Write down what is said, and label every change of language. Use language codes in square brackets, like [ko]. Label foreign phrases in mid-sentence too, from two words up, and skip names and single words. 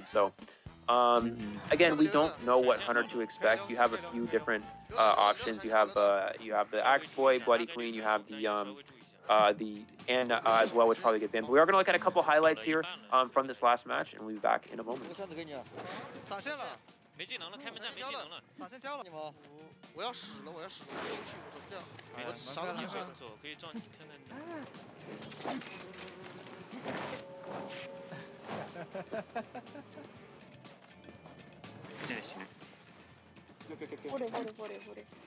[en] So again, we don't know what hunter to expect. You have a few different options. You have the Axe Boy, Bloody Queen. You have the Anna as well, which probably get banned. But we are going to look at a couple highlights here from this last match, and we'll be back in a moment. [zh] 没技能了，开门战没技能了，闪现交了你们，我要死了，我要死了，我出去，我走不了，我啥都没会走，可以照你看看。这行。버려.